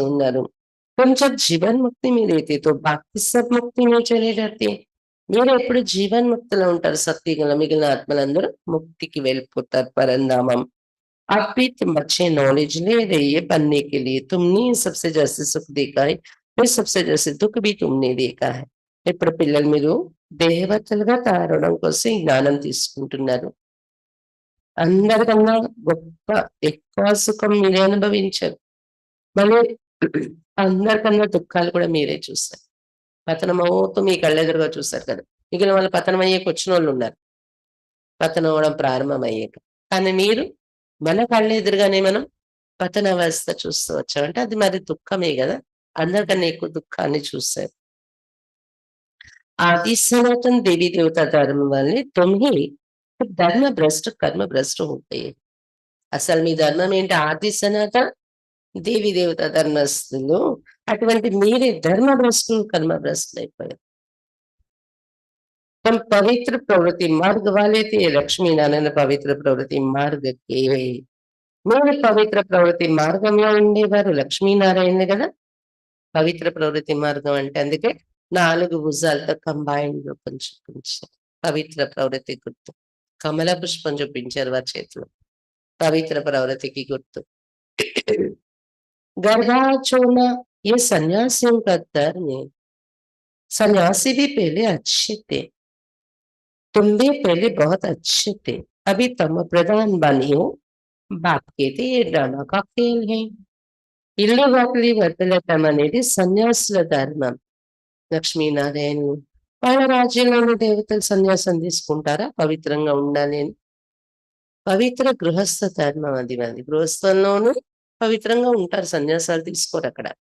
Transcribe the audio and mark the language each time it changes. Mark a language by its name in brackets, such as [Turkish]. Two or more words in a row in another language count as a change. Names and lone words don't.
[Hindi] तुम जब जीवन मुक्ति में रहते तो बाकी सब मुक्ति में चले जाते. [Telugu] మీరు ఎప్పుడు జీవన్ముక్తులు ఉంటారు సత్యుగంలో. మిగిలిన ఆత్మలందరూ ముక్తికి వెళ్ళిపోతారు పరంధామం। [Hindi] आप भी तुम अच्छे नॉलेज ले रही है बनने के लिए। तुमने सबसे जैसे सुख देखा है, फिर सबसे जैसे दुख भी तुमने देखा है। [Telugu] ఇప్పుడు పిల్లలు మీరు దేవతలుగా తయారవడం కోసం ఈ జ్ఞానం తీసుకుంటున్నారు। అందరికన్నా గొప్ప ఎక్కువ సుఖం మీరే అనుభవించారు। మళ్ళీ అందరికన్నా దుఃఖాలు కూడా మీరే చూస్తారు। పతనమవుతూ మీ కళ్ళెదురుగా చూసారు కదా! మిగిలిన వాళ్ళు పతనం అయ్యాక వచ్చినోళ్ళున్నారు. పతనం అవ్వడం ప్రారంభమయ్యాక. కానీ మీరు మన కళ్ళెదురుగానే మనం పతనావస్థ చూస్తూ వచ్చాం. అంటే అది మరి దుఃఖమే గదా! అందరికన్నా ఎక్కువ దుఃఖాన్ని చూసారు। [Hindi] आदि सनातन देवी देवता धर्म वाले तुम ही धर्म भ्रष्ट कर्म भ्रष्ट हो गए। [Telugu] అసలు మీ ధర్మం ఏంటి? ఆది సనాతన దేవి దేవత ధర్మస్థులు అటువంటి మీరే ధర్మ భ్రష్టులు కర్మ భ్రష్టులైపోయారు। [Hindi] हम पवित्र प्रवृत्ति मार्ग वाले थे। लक्ष्मी नारायण पवित्र प्रवृत्ति मार्ग के [Telugu] మీరు పవిత్ర ప్రవృత్తి మార్గంలో ఉండేవారు లక్ష్మీనారాయణే కదా! పవిత్ర ప్రవృత్తి మార్గం అంటే అందుకే 4 భుజాలతో కంబైన్డ్ రూపం చూపించారు। పవిత్ర ప్రవృత్తి గుర్తు కమల పుష్పం చూపించారు వారి చేతిలో పవిత్ర ప్రవృత్తికి గుర్తు। [Hindi] गर्भाचोना ये सन्यासियों का धर्म है। सन्यासी भी पहले अच्छे थे, तुम भी पहले बहुत अच्छे थे, अभी तुम प्रधान बनी हो। बाप कहते ये ड्रामा का खेल है। [Telugu] ఇల్లు వాకిలి వదిలటం అనేది సన్యాసుల ధర్మం। లక్ష్మీనారాయణులు వాళ్ళ రాజ్యంలోని దేవతలు సన్యాసం తీసుకుంటారా పవిత్రంగా ఉండాలి అని? పవిత్ర గృహస్థ ధర్మం అది మంది గృహస్థంలోనూ పవిత్రంగా ఉంటారు, సన్యాసాలు తీసుకోరు అక్కడ।